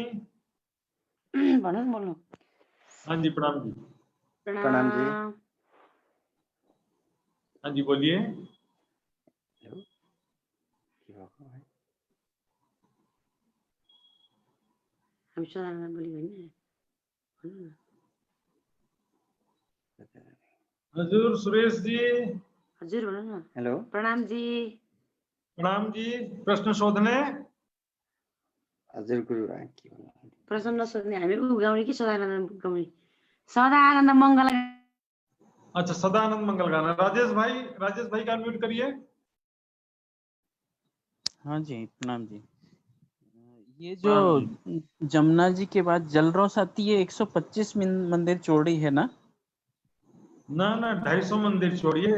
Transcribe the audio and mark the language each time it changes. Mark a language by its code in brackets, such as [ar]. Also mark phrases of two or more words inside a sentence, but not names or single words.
[hi] बोलो। हाँ जी, प्रणाम जी। प्रणाम जी। हाँ जी, बोलिए। हम बोलिए। [ne] हजुर सुरेश जी। [hi] हजुर बोलो ना। हेलो, प्रणाम जी। [ne] प्रणाम जी। प्रश्न सोध्ने? हजुर गुरु के भन्नु? प्रश्न नसोध्ने, हामी गाउने कि सदानन्द गाउने? सदानन्द मङ्गल। [hi] अच्छा, सदानंद मंगल गाना। राजेश भाई का अनम्यूट करिए। हाँ जी, प्रणाम जी। ये जो जमुना जी के बाद जलरोस आती है 125 मंदिर चौड़ी है ना? ना 250 मंदिर चौड़ी है।